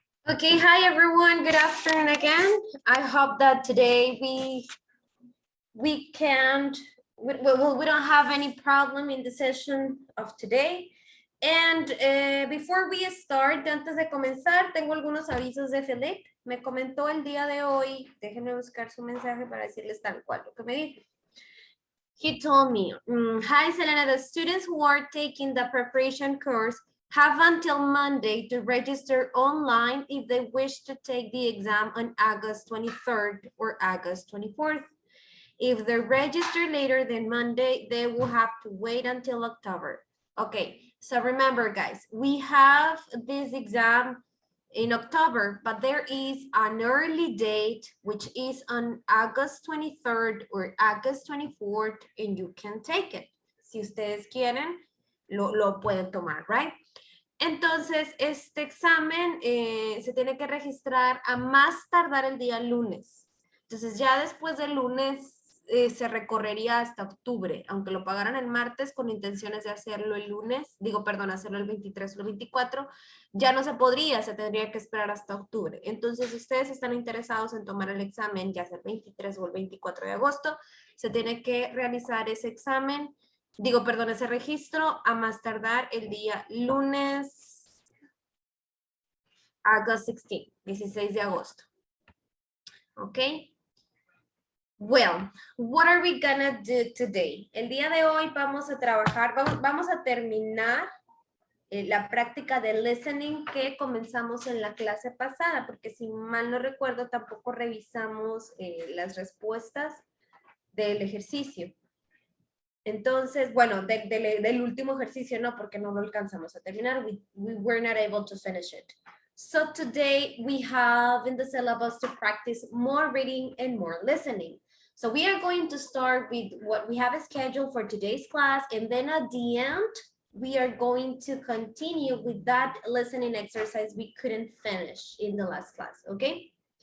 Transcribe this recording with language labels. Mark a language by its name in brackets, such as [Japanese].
[English] Okay, hi, everyone. Good afternoon again. I hope that today we can't, we don't have any problem in the session of today. And before we start, [Spanish] antes de comenzar, tengo algunos avisos de Felipe. Me comentó el día de hoy, déjenme buscar su mensaje para decirles tal cual lo que me dijo. [English] He told me, hi, Selena, the students who are taking the preparation course have until Monday to register online if they wish to take the exam on August 23rd or August 24th. If they register later than Monday, they will have to wait until October. Okay, so remember, guys, we have this exam in October, but there is an early date, which is on August 23rd or August 24th, and you can take it. [Spanish] Si ustedes quieren, lo pueden tomar, [English] right? [Spanish] Entonces, este examen se tiene que registrar a más tardar el día lunes. Entonces, ya después del lunes se recorrería hasta octubre, aunque lo pagaran el martes con intenciones de hacerlo el lunes, hacerlo el 23 o el 24, ya no se podría, se tendría que esperar hasta octubre. Entonces, si ustedes están interesados en tomar el examen, ya sea el 23 o el 24 de agosto, se tiene que realizar ese examen, ese registro a más tardar el día lunes, [English] August 16, [Spanish] 16 de agosto. [English] Okay. Well, what are we gonna do today? [Spanish] El día de hoy vamos a trabajar, vamos a terminar la práctica de listening que comenzamos en la clase pasada, porque si mal no recuerdo, tampoco revisamos las respuestas del ejercicio. Entonces, bueno, del último ejercicio no, porque no lo alcanzamos a terminar. [English] We were not able to finish it. So today we have in the syllabus to practice more reading and more listening. So we are going to start with what we have scheduled for today's class, and then at the end, we are going to continue with that listening exercise we couldn't finish in the last class, okay?